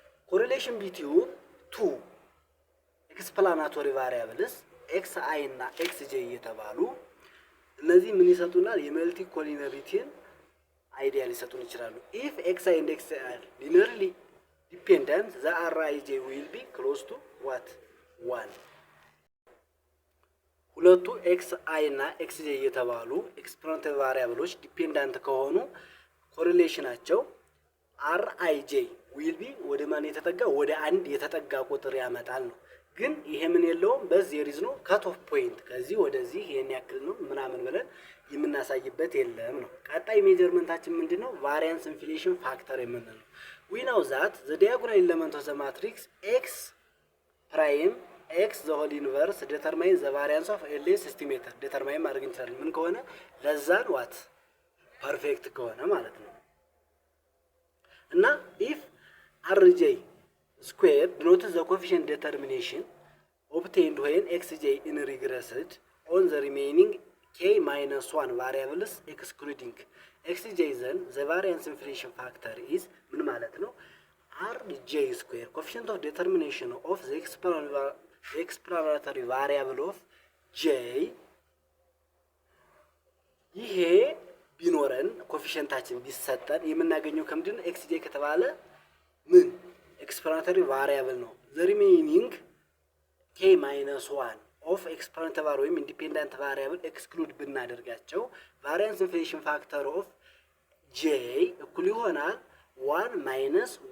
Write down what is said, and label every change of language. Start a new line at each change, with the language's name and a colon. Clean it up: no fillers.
English: correlation between two explanatory variables xi
Amharic: እና xj እየተባሉ እነዚህ ምን ይሰጡናል? የመልቲኮሊነሪቲን አይዲያ ሊሰጡን ይችላሉ።
English: if xi and xi are linearly dependent, the rij will be close to what? 1.
Amharic: ሁለቱ xi እና xj እየተባሉ ኤክስፖነንታል ቫሪያብሎች ዲፔንዳንት ከሆኑ ኮሪሌሽናቸው
English: rij will be
Amharic: ወደ ማን የተጠጋ? ወደ አንድ የተጠጋ ቁጥር ያመጣል ነው። ግን ይሄ ምን የለውም? በዚህ ሪዝ ነው ካት ኦፍ ፖይንት ከዚህ ወደዚህ ይሄን ያክል ነው ምናምን ብለን የምናሳይበት የለም ነው። ቀጣይ ሜጀርመንታችን ምንድነው? ቫሪያንስ ኢንፍሌሽን ፋክተር የምንለው
English: we know that the diagonal element of the matrix x prime x the whole inverse determines the variance of LS estimator determine
Amharic: ማድረግ እንችላለን። ምን ከሆነ? ለዛን what ፐርፌክት ከሆነ ማለት ነው። እና
English: if rj square denotes the coefficient determination obtained when xj in regressed on the remaining k minus 1 variables excluding xj, then the variance inflation factor is
Amharic: ምን ማለት ነው?
English: rj square coefficient of determination of the explanatory variable of j.
Amharic: ይሄ ቢኖረን ኮኤፊሽንታችን ቢሰጠን የምናገኘው ከምንድን ነው?
English: xj
Amharic: ከተባለ ምን
English: explanatory variable ነው። the remaining k minus 1 of explanatory variable ወይም independent variable exclude
Amharic: ብናደርጋቸው
English: variance inflation factor of j
Amharic: እኩል ይሆናል
English: 1 minus